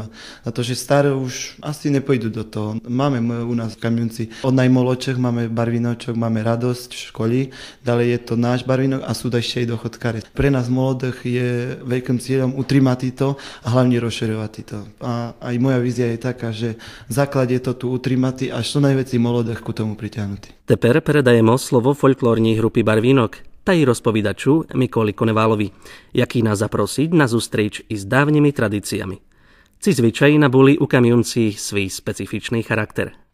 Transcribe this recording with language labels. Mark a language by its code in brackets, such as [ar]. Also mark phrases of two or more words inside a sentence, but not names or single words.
[sk] A to, že staré už asi nepôjdu do toho. Máme my u nás v Kamionci od najmladších máme Barvínočok, máme radosť v škole, ďalej je to náš Barvínok a sú ešte aj dochodkári. Pre nás mladých je veľkým cieľom utrimať to a hlavne rozširovať to. A aj moja vízia je taká, že základ je to tu utrimať a čo najväčší mladých ku tomu pritiahnutý. [uk] Тепер передаємо слово фольклорній групі Barvínok та й розповідачу Миколі Коневалові, який нас запросить на зустріч із давніми традиціями. Ці звичаї набули у Kamionci свій специфічний характер.